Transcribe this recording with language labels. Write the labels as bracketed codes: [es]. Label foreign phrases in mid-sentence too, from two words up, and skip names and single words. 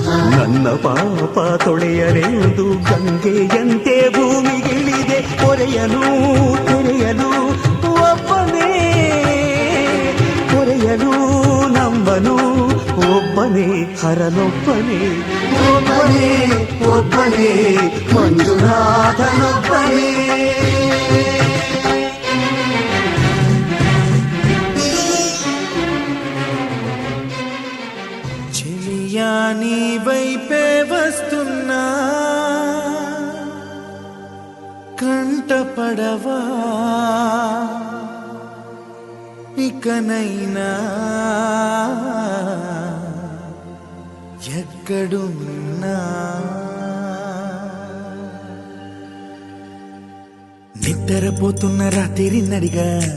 [kn] ನನ್ನ ಪಾಪ ತೊಳೆಯಲೆಂದು ಗಂಗೆಯಂತೆ ಭೂಮಿಗಿಳಿದೆ ಹೊರೆಯಲು ತೆರೆಯಲು ಒಬ್ಬನೇ ಹೊರೆಯಲು ನಂಬನು ಒಬ್ಬನೇ ಹರನೊಬ್ಬನೇ ಒಬ್ಬನೇ ಒಬ್ಬನೇ ಮಂಜುನಾಥನೊಬ್ಬನೇ [te] చెలియా నీ వైపే వస్తున్నా కంటపడవా ఇకనైనా ఎక్కడున్నా నిద్రపోతున్న రాత్రి నడిగా